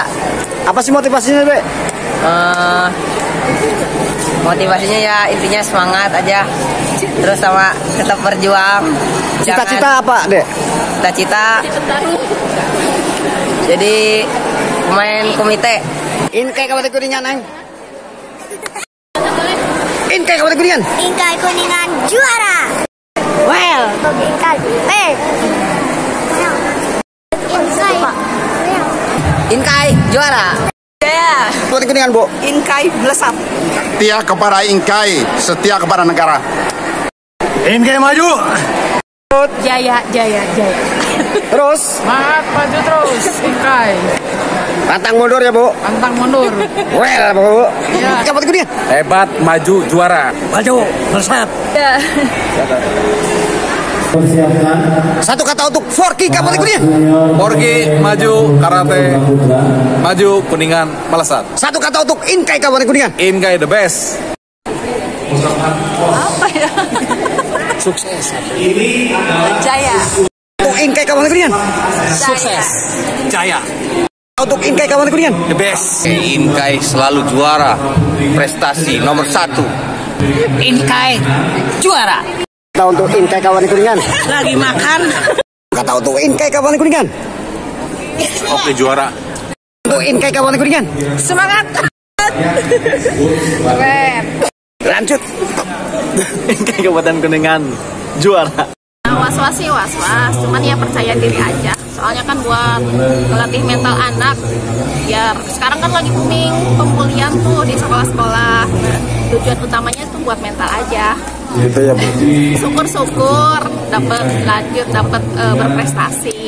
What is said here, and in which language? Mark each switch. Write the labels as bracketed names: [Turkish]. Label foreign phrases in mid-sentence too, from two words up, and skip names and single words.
[Indonesian] Apa sih motivasinya deh? Motivasinya ya intinya semangat aja. Terus sama tetap berjuang. Cita-cita apa deh? Cita-cita jadi pemain komite INKAI Kabupaten Kuningan, Neng. INKAI Kabupaten Kuningan. INKAI Kuningan juara. Well. INKAI juara. Jaya. Kabupaten Kuningan, Bu. INKAI melesat. Setia kepada INKAI, setia kepada negara. INKAI maju. Jaya. Terus. Semangat maju terus INKAI. Pantang mundur ya Bu. Pantang mundur. Well Bu. Ya. Kabupaten Kuningan. Hebat, maju, juara. Maju, melesat. Ya. Satu kata untuk Forky Kabupaten Kuningan. Forky maju karate, maju Kuningan Melesat. Satu kata untuk Inkai Kabupaten Kuningan. [English] Inkai the best. [Indonesian] Apa ya? Sukses. Jaya. Untuk Inkai Kabupaten Kuningan. Sukses. Jaya. Untuk Inkai Kabupaten Kuningan. [English] The best. [Indonesian] Inkai selalu juara. Prestasi nomor 1. Inkai juara. Kata untuk Inkai Kabupaten Kuningan. Lagi makan. Kata untuk Inkai Kabupaten Kuningan. Oke, juara. Untuk Inkai Kabupaten Kuningan. Semangat. Keren. Lanjut. Inkai Kabupaten Kuningan juara. Was-was sih was-was, cuman ya percaya diri aja. Soalnya kan buat melatih mental anak. Biar sekarang kan lagi booming pemulihan tuh di sekolah-sekolah. Tujuan utamanya tuh buat mental aja. Gitu ya, Bu. Syukur-syukur dapat lanjut, dapat berprestasi.